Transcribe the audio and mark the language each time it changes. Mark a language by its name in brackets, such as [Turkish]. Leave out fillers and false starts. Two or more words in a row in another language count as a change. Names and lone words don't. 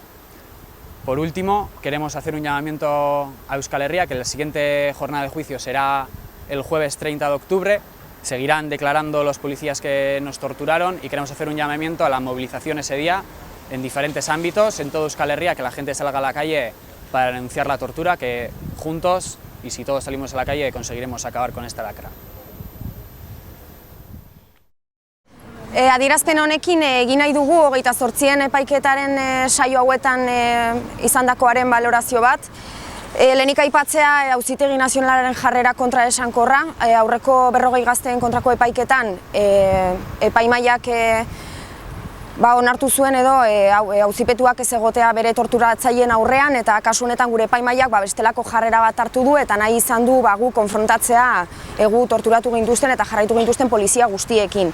[Spanish] Por último, queremos hacer un llamamiento a Euskal Herria, que la siguiente jornada de juicio será el jueves 30 de octubre, seguirán declarando los policías que nos torturaron, y queremos hacer un llamamiento a la movilización ese día en diferentes ámbitos, en todo Euskal Herria, que la gente salga a la calle para denunciar la tortura, que juntos, y si todos salimos a la calle, conseguiremos acabar con esta lacra. [Basque] Adierazpen honekin egin nahi dugu 28 epaiketaren saio hauetan izandakoaren balorazio bat. Lehenik aipatzea Auzitegi Nazionalaren jarrera kontraesankorra, aurreko 40 gazteen kontrako epaiketan epaimahaiak onartu zuen edo auzipetuak ez egotea bere torturatzaileen aurrean, eta kasu honetan gure epaimahaiak bestelako jarrera bat hartu du eta nahi izan du gu konfrontatzea gu torturatu gintuzten eta jarraitu gintuzten polizia guztiekin.